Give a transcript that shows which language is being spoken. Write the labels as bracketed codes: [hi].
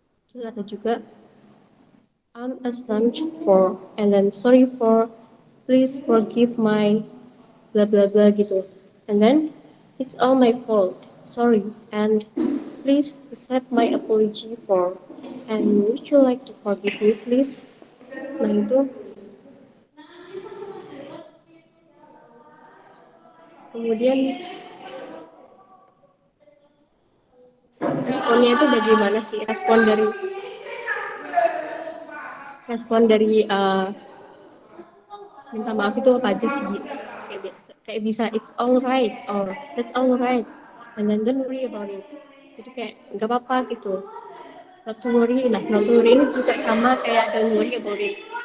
[id] Terus ada juga [en] I'm ashamed for, and then sorry for, please forgive my blah blah blah gitu. And then it's all my fault, sorry, and please accept my apology for, and would you like to forgive me please? [id] Nah, itu kemudian responnya itu bagaimana sih, respon dari minta maaf itu apa aja sih? Kayak biasa, kayak bisa [en] it's all right or that's all right, and then don't worry about it. [id] Jadi kayak nggak apa-apa gitu, [en] not to worry. [id] Nah, not to worry ini juga sama kayak [en] don't worry about it.